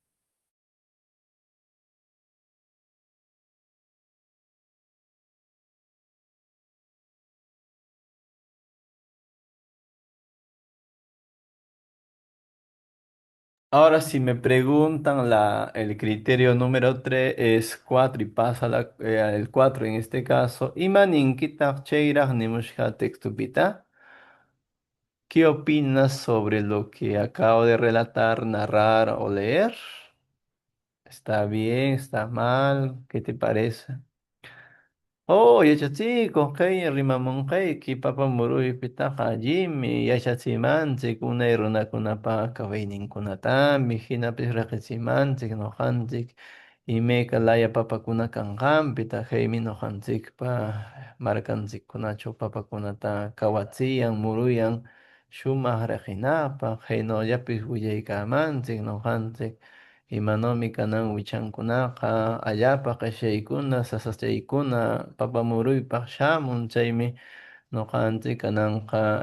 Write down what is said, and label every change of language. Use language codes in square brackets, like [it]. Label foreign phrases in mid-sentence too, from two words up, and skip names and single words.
[es] Ahora, si me preguntan el criterio número 3 es 4 y pasa el 4 en este caso, [qu] Imaninkitaq chayraq nimushqa textupita. [es] ¿Qué opinas sobre lo que acabo de relatar, narrar o leer? ¿Está bien? ¿Está mal? ¿Qué te parece? [qu] Yachachikuq kay rimamunqayki papa muruypitaqa allimi yachachimanchik unay runakunapaqa kawayninkunatami hinapis riqichimanchik ñuqanchik imayka laya papakuna kanqanpita haymi ñuqanchikpa markanchikkunachaw papakunata kawachiyan muruyan shumaq riqinapaq haynollapis willaykamanchik ñuqanchik imanami kanan wichankunaqa allapa qishaykuna sasachaykuna papamuruypaq shamun chaymi ñuqanchik kananqa